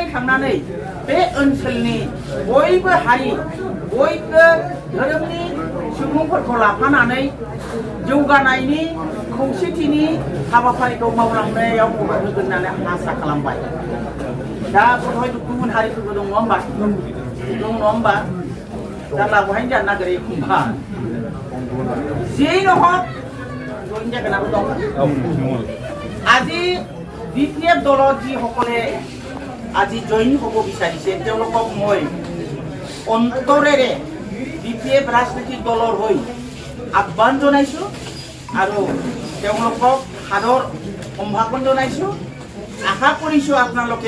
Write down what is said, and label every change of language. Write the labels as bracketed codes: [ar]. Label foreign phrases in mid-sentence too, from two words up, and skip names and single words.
[brx] थांनानै बे ओनसोलनि बयबो हारि बयबो धोरोमनि सुबुंफोरखौ लाफानानै जौगानायनि खौसेथिनि हाबाफारिखौ मावलांनायाव मदद होगोन होननानै आसा खालामबाय दा बहाय गुबुन हारिफोरबो दङ होमबा दङ होमबा जारला बहायनो जानो नागिरो एखमबा जेनो हक जयेन जागोनाबो दं [as] আজি বিপিএফ দলত যিসকলে আজি জইন হ'ব বিচাৰিছে তেওঁলোকক মই অন্তৰেৰে বিপিএফ ৰাজনৈতিক দলৰ হৈ আহ্বান জনাইছোঁ আৰু তেওঁলোকক সাদৰ সম্ভাষণ জনাইছোঁ আশা কৰিছোঁ আপোনালোকে